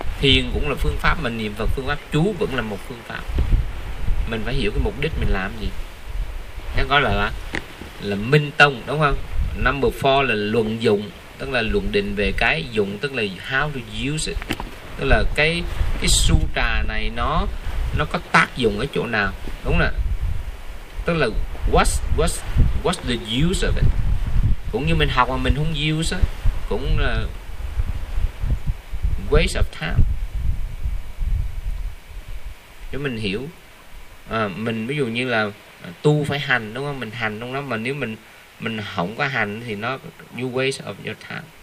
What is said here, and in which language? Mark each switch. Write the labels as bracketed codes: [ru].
[vi] Thiền cũng là phương pháp, mà niệm Phật phương pháp, chú vẫn là một phương pháp. Mình phải hiểu cái mục đích mình làm gì, nó gọi là minh tông, đúng không? Number four là luận dụng, tức là luận định về cái dụng, tức là [en] how to use it, [vi] tức là cái su trà này nó có tác dụng ở chỗ nào, đúng không? Tức là [en] what's the use of it. [vi] Cũng như mình học mà mình không [en] use it, [vi] cũng là [en] waste of time. [vi] Cho mình hiểu à, mình ví dụ như là tu phải hành, đúng không? Mình hành trong đó, mà nếu mình không có hành thì nó [en] you waste of your time.